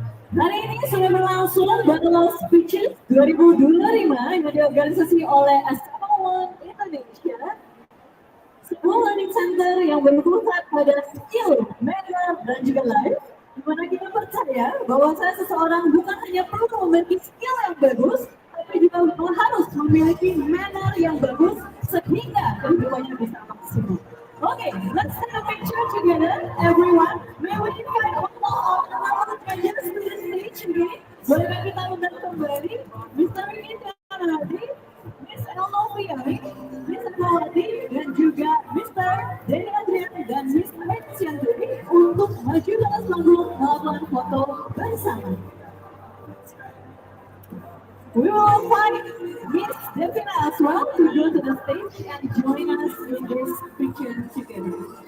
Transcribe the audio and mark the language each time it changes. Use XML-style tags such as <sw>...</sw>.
<id>Hari ini sudah berlangsung Battle of Speeches 2025 yang diorganisasi oleh SML Indonesia, sebuah learning center yang berpusat pada skill, manner, dan juga life, di mana kita percaya bahwa seseorang bukan hanya perlu memiliki skill yang bagus, tapi juga harus memiliki manner yang bagus sehingga kehidupannya bisa maksimal.</id> <en>Okay, let's take a picture together, everyone. May we invite all our judges to the stage again?</en> <id>Bolehkah kita undang kembali Mr. Indradi, Miss Elnovia, Miss Elnovia, dan juga Mr. Denny Adrian dan Miss Hetziandri untuk maju ke atas panggung melakukan foto bersama.</id> <en>We will invite Miss Devina as well to go to the stage and join us in this picture together.</en>